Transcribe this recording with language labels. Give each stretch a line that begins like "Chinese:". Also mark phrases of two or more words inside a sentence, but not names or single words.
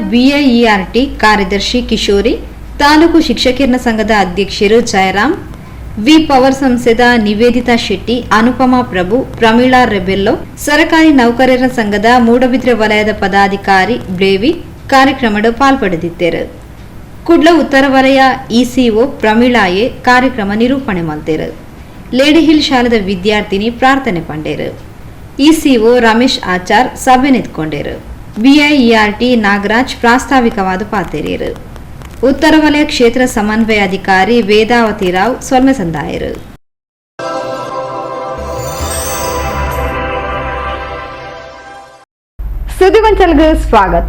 Kannada: BIERT ಕಾರ್ಯದರ್ಶಿ ಕಿಶೋರಿ, ತಾಲೂಕು ಶಿಕ್ಷಕಿಯರ ಸಂಘದ ಅಧ್ಯಕ್ಷರು ಜಯರಾಮ್, ವಿ ಪವರ್ ಸಂಸ್ಥೆದ ನಿವೇದಿತಾ ಶೆಟ್ಟಿ, ಅನುಪಮಾ ಪ್ರಭು, ಪ್ರಮೀಳಾ ರೆಬೆಲ್ಲೋ, ಸರಕಾರಿ ನೌಕರರ ಸಂಘದ ಮೂಡಬಿದ್ರೆ ವಲಯದ ಪದಾಧಿಕಾರಿ ಬ್ಲೇವಿ ಕಾರ್ಯಕ್ರಮದ ಪಾಲ್ಪಡೆದಿದ್ದರು.
Tulu: ಕುಡ್ಲ ಉತ್ತರ ವಲಯ ಇಸಿಒ ಪ್ರಮೀಳಾಯೆ ಕಾರ್ಯಕ್ರಮ ನಿರೂಪಣೆ ಮಾಡ್ತೇರು. ಲೇಡಿ ಹಿಲ್ ಶಾಲೆದ ವಿದ್ಯಾರ್ಥಿನಿ ಪ್ರಾರ್ಥನೆ ಪಂಡೇರು. ಇಸಿಒ ರಮೇಶ್ ಆಚಾರ್ ಸಭೆ ನಿಂತ್ಕೊಂಡೇರು. ಬಿಐಇಆರ್ಟಿ ನಾಗರಾಜ್ ಪ್ರಾಸ್ತಾವಿಕವಾದ ಪಾತೆರೇರು. ಉತ್ತರ ವಲಯ ಕ್ಷೇತ್ರ ಸಮನ್ವಯಾಧಿಕಾರಿ ವೇದಾವತಿ ರಾವ್ ಸೊಲ್ಮೆ ಸಂದಾಯರು.
Kannada: ಸುದ್ದಿಗೊಂಚಲ್ಗೆ ಸ್ವಾಗತ.